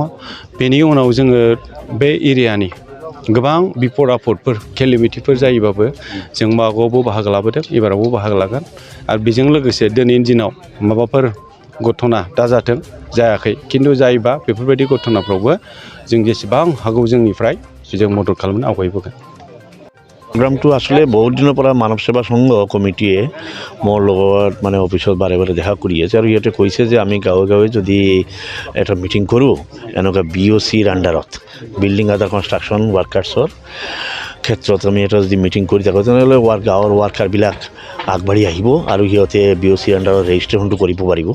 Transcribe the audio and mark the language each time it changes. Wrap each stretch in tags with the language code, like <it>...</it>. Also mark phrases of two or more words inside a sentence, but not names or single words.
<brx>बेनि उनाव जोङो बे एरियानि गोबां बिपद आफदफोर केलेमिटिफोर जायोबाबो जों मागोआवबो बाहागो लाबोदों, एबारावबो बाहागो लागोन आरो बेजों लोगोसे दिनैनि दिनाव माबाफोर घटना दाजाथों जायाखै खिन्थु जायोबा बेफोरबायदि घटनाफ्रावबो जों जेसेबां हागौ जोंनिफ्राय जों मदद खालामनो आवगायबोगोन।</brx> <as>প্ৰগ্ৰামটো আসলে বহুত দিনৰ পৰা মানৱ সেৱা সংঘ কমিটিয়ে মোৰ লগত মানে অফিচত বাৰে দেখা কৰি আছে আৰু ইয়াতে কৈছে যে আমি গাঁৱে যদি এটা মিটিং কৰোঁ এনেকুৱা BOCৰ আণ্ডাৰত</as> <en>building under construction workers</en> <as>ক্ষেত্ৰত আমি এটা যদি মিটিং কৰি থাকোঁ তেনেহ'লে গাঁৱৰ ৱাৰ্কাৰবিলাক আগবাঢ়ি আহিব আৰু সিহঁতে BOCৰ আণ্ডাৰত ৰেজিষ্ট্ৰেশ্যনটো কৰিব পাৰিব।</as>